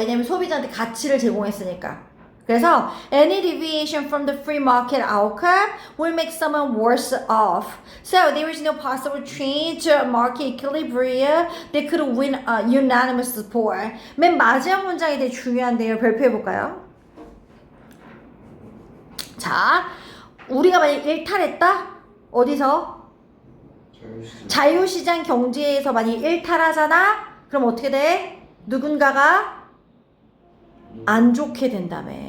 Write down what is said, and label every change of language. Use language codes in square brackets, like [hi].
[ko] 왜냐면 소비자한테 가치를 제공했으니까. [en] 그래서 any deviation from the free market outcome will make someone worse off. So there is no possible change to market equilibrium that could win unanimous support. [ko] 맨 마지막 문장이 되게 중요한데요. 발표해볼까요? 자, 우리가 만약 일탈했다? 어디서? 자유시장 경제에서 만약 일탈하잖아? 그럼 어떻게 돼? 누군가가 안 좋게 된다며.